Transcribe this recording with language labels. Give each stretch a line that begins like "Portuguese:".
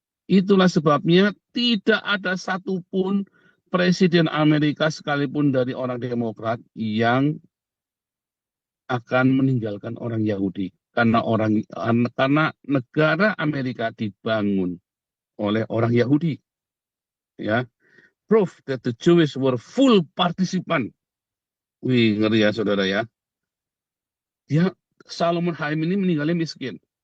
Indonesian: Itulah sebabnya tidak ada satupun presiden Amerika sekalipun dari orang Demokrat yang akan meninggalkan orang Yahudi. Karena negara Amerika dibangun oleh orang Yahudi.
English: Ya, proof that the Jews were full participant.
Indonesian: Wih, ngeri ya saudara ya. Dia Solomon Haim ini meninggalnya miskin.